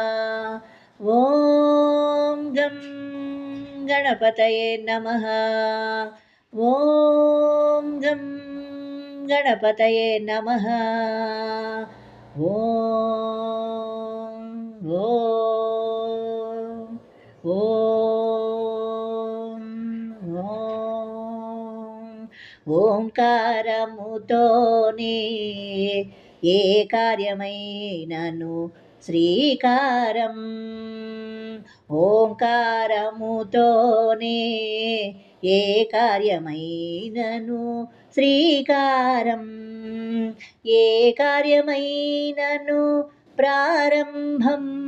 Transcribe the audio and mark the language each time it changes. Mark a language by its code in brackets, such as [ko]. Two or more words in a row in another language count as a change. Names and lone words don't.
[sa] ॐ गं गणपतये नमः। ॐ गं गणपतये नमः। [te] ॐ ॐ ఓంకారముతోనే ఏ కార్యమైనను శ్రీకారం ఓంకారముతోనే ఏ కార్యమైనను శ్రీకారం ఏ కార్యమైనను ప్రారంభం